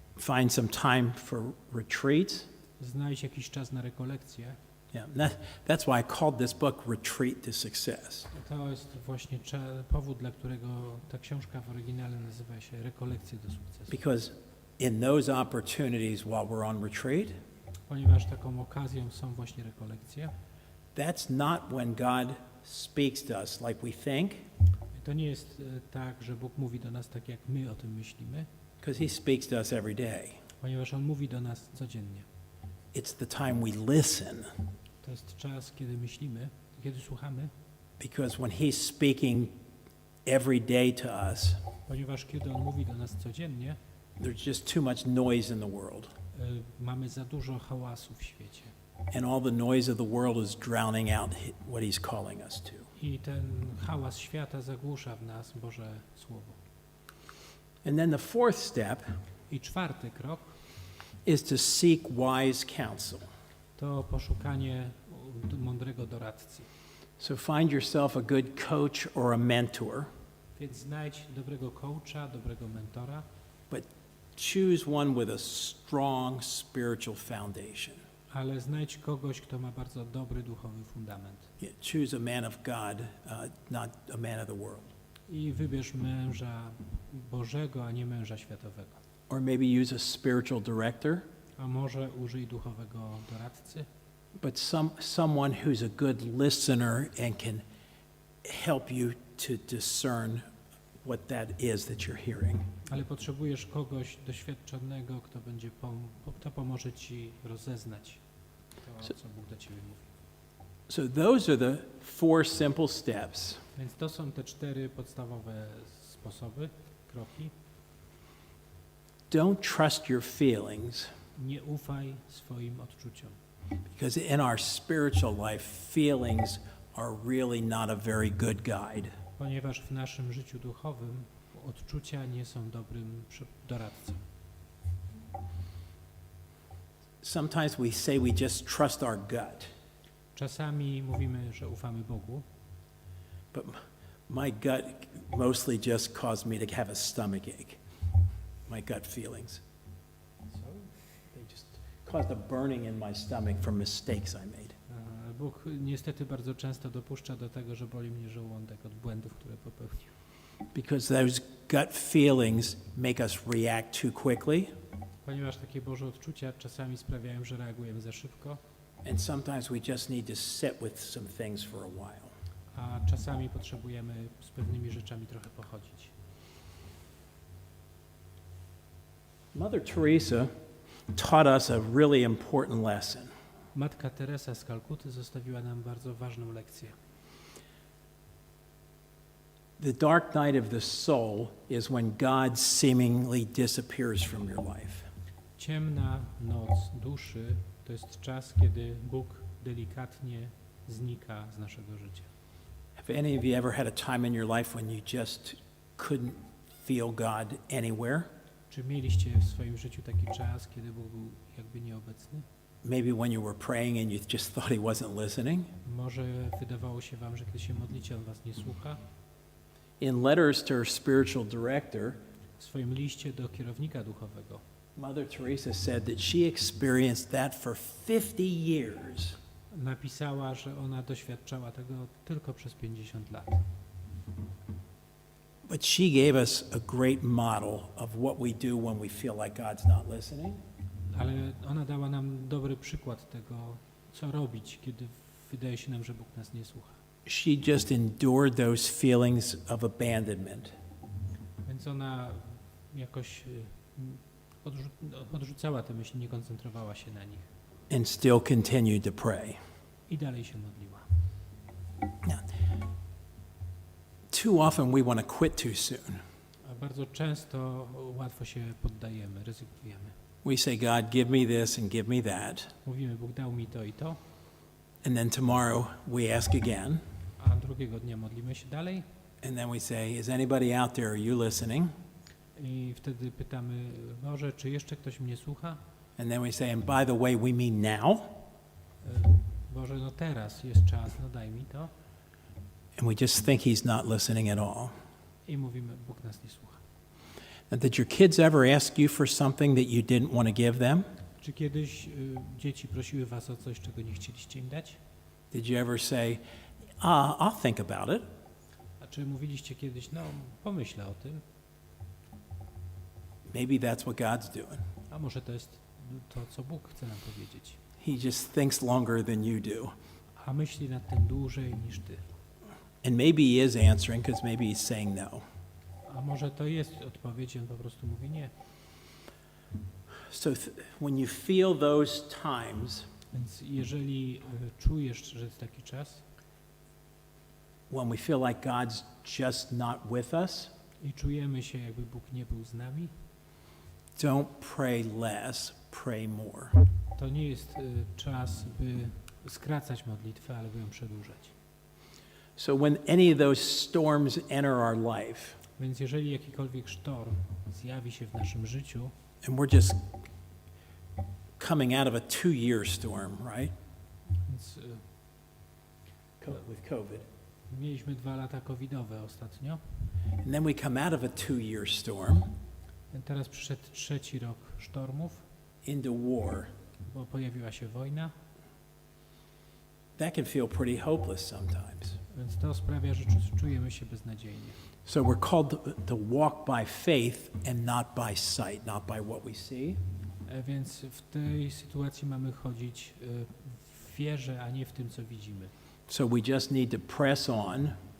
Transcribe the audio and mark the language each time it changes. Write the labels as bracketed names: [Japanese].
[English] Find some time for retreat. [Polish] Znajdź jakiś czas na rekolekcję. [English] Yeah, that's why I called this book Retreat to Success. [Polish] To jest właśnie powód, dla którego ta książka w oryginale nazywa się Rekolekcje do sukcesu. [English] Because in those opportunities while we're on retreat, [Polish] Ponieważ taką okazją są właśnie rekolekcje, [English] That's not when God speaks to us like we think, [Polish] To nie jest tak, że Bóg mówi do nas tak, jak my o tym myślimy, [English] because he speaks to us every day. [Polish] ponieważ On mówi do nas codziennie. [English] It's the time we listen, [Polish] To jest czas, kiedy myślimy, kiedy słuchamy, [English] because when he's speaking every day to us, [Polish] ponieważ kiedy On mówi do nas codziennie, [English] there's just too much noise in the world. [Polish] mamy za dużo hałasu w świecie. [English] And all the noise of the world is drowning out what he's calling us to. [Polish] I ten hałas świata zagłusza w nas Boże Słowo. [English] And then the fourth step [Polish] I czwarty krok [English] is to seek wise counsel. [Polish] to poszukanie mądrego doradcy. [English] So find yourself a good coach or a mentor, [Polish] Więc znajdź dobrego coacha, dobrego mentora, [English] but choose one with a strong spiritual foundation. [Polish] ale znajdź kogoś, kto ma bardzo dobry duchowy fundament. [English] Yeah, choose a man of God, not a man of the world. [Polish] I wybierz męża Bożego, a nie męża światowego. [English] Or maybe use a spiritual director, [Polish] A może użyj duchowego doradcy, [English] but someone who's a good listener and can help you to discern what that is that you're hearing. [Polish] ale potrzebujesz kogoś doświadczonego, kto pomoże ci rozeznać to, co Bóg do ciebie mówi. [English] So those are the four simple steps. [Polish] Więc to są te 4 podstawowe sposoby, kroki. [English] Don't trust your feelings, [Polish] Nie ufaj swoim odczuciom, [English] because in our spiritual life, feelings are really not a very good guide. [Polish] ponieważ w naszym życiu duchowym odczucia nie są dobrym doradcą. [English] Sometimes we say we just trust our gut, [Polish] Czasami mówimy, że ufamy Bogu, [English] but my gut mostly just caused me to have a stomach ache. My gut feelings. They just caused a burning in my stomach from mistakes I made. [Polish] Bóg niestety bardzo często dopuszcza do tego, że boli mnie żołądek od błędów, które popełnił. [English] Because those gut feelings make us react too quickly, [Polish] Ponieważ takie Boże odczucia czasami sprawiają, że reagujemy za szybko, [English] and sometimes we just need to sit with some things for a while. [Polish] a czasami potrzebujemy z pewnymi rzeczami trochę pochodzić. [English] Mother Teresa taught us a really important lesson. [Polish] Matka Teresa z Kalkuty zostawiła nam bardzo ważną lekcję. [English] The dark night of the soul is when God seemingly disappears from your life. [Polish] Ciemna noc duszy to jest czas, kiedy Bóg delikatnie znika z naszego życia. [English] Have any of you ever had a time in your life when you just couldn't feel God anywhere? [Polish] Czy mieliście w swoim życiu taki czas, kiedy Bóg był jakby nieobecny? [English] Maybe when you were praying and you just thought he wasn't listening? [Polish] Może wydawało się wam, że kiedy się modlicie, On was nie słucha? [English] In letters to her spiritual director, [Polish] W swoim liście do kierownika duchowego [English] Mother Teresa said that she experienced that for 50 years. [Polish] napisała, że ona doświadczała tego tylko przez 50 lat. [English] But she gave us a great model of what we do when we feel like God's not listening. [Polish] Ale ona dała nam dobry przykład tego, co robić, kiedy wydaje się nam, że Bóg nas nie słucha. [English] She just endured those feelings of abandonment. [Polish] Więc ona jakoś odrzucała te myśli, nie koncentrowała się na nich [English] And still continued to pray. [Polish] i dalej się modliła. [English] Too often we want to quit too soon. [Polish] A bardzo często łatwo się poddajemy, rezygnujemy. [English] We say, God, give me this and give me that. [Polish] Mówimy, Bóg dał mi to i to, [English] And then tomorrow we ask again. [Polish] a drugiego dnia modlimy się dalej [English] And then we say, is anybody out there? Are you listening? [Polish] i wtedy pytamy, Boże, czy jeszcze ktoś mnie słucha? [English] And then we say, and by the way, we mean now? [Polish] Boże, no teraz jest czas, no daj mi to. [English] And we just think he's not listening at all. [Polish] I mówimy, Bóg nas nie słucha. [English] And did your kids ever ask you for something that you didn't want to give them? [Polish] Czy kiedyś dzieci prosiły was o coś, czego nie chcieliście im dać? [English] Did you ever say, I'll think about it? [Polish] A czy mówiliście kiedyś, no pomyślę o tym, [English] Maybe that's what God's doing. [Polish] a może to jest to, co Bóg chce nam powiedzieć. [English] He just thinks longer than you do. [Polish] a myśli nad tym dłużej niż ty. [English] And maybe he is answering because maybe he's saying no. [Polish] A może to jest odpowiedź, on po prostu mówi nie. [English] So when you feel those times [Polish] Więc jeżeli czujesz, że jest taki czas [English] when we feel like God's just not with us, [Polish] i czujemy się, jakby Bóg nie był z nami, [English] don't pray less, pray more. [Polish] to nie jest czas, by skracać modlitwę, ale by ją przedłużać. [English] So when any of those storms enter our life, [Polish] Więc jeżeli jakikolwiek sztorm zjawi się w naszym życiu, [English] and we're just coming out of a 2-year storm, right? [Polish] więc [English] With COVID. [Polish] mieliśmy 2 lata covidowe ostatnio, [English] And then we come out of a 2-year storm [Polish] teraz przyszedł 3. rok sztormów, [English] into war. [Polish] bo pojawiła się wojna, [English] That can feel pretty hopeless sometimes. [Polish] więc to sprawia, że czujemy się beznadziejnie. [English] So we're called to walk by faith and not by sight, not by what we see. [Polish] Więc w tej sytuacji mamy chodzić w wierze, a nie w tym, co widzimy. [English] So we just need to press on